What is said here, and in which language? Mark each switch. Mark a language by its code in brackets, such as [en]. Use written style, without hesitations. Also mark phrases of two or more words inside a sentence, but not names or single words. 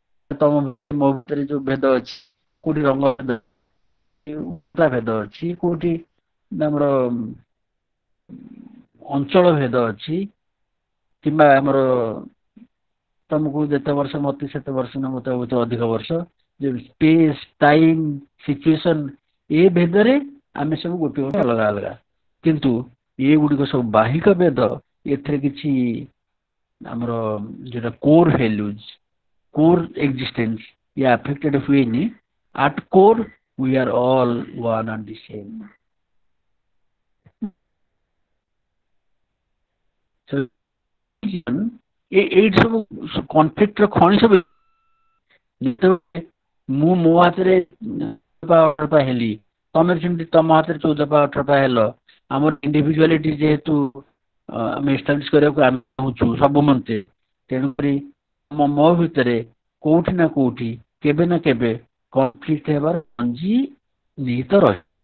[or] ତମ ମୋ ଭିତରେ ଯୋଉ ଭେଦ ଅଛି, କୋଉଠି ରଙ୍ଗ ଭେଦ, ଭେଦ ଅଛି, କୋଉଠି ଆମର ଅଞ୍ଚଳ ଭେଦ ଅଛି, କିମ୍ବା ଆମର ତମକୁ ଯେତେ ବର୍ଷ ମତେ ସେତେ ବର୍ଷ ନା ମତେ ବହୁତ ଅଧିକ ବର୍ଷ, ଯେ [en] space time situation [or] ଏ ଭେଦରେ ଆମେ ସବୁ ଗୋଟିଏ ଗୋଟେ ଅଲଗା ଅଲଗା, କିନ୍ତୁ ଏଗୁଡିକ ସବୁ ବାହିକ ଭେଦ। ଏଥିରେ କିଛି ଆମର ଯୋଉଟା [en] core values, core existence [or] ଇଏ ଆଫେକ୍ଟେଡ ହୁଏନି। [en] at core we are all one and the same. [or] এইট ସବୁ କନଫ୍ଲିକ୍ଟର ଖଣି ସବୁ ଯେତେବେଳେ ମୁଁ ମୋ ହାତରେ 14 ହେଲି, ତମେ ସେମିତି ତମ ହାତରେ 14 ହେଲ, ଆମର ଇଣ୍ଡିଭିଜୁଆଲିଟି ଯେହେତୁ ଆମେ ଏଷ୍ଟାବ୍ଲିଶ କରିବାକୁ ଆମେ ଚାହୁଁଛୁ ସବୁ ମନ୍ତେ, ତେଣୁକରି ମୋ ଭିତରେ କୋଉଠି ନା କୋଉଠି କେବେ ନା କେବେ କନଫ୍ଲିକ୍ଟ ହେବାର ମଞ୍ଜି ନିହିତ ରହିବ।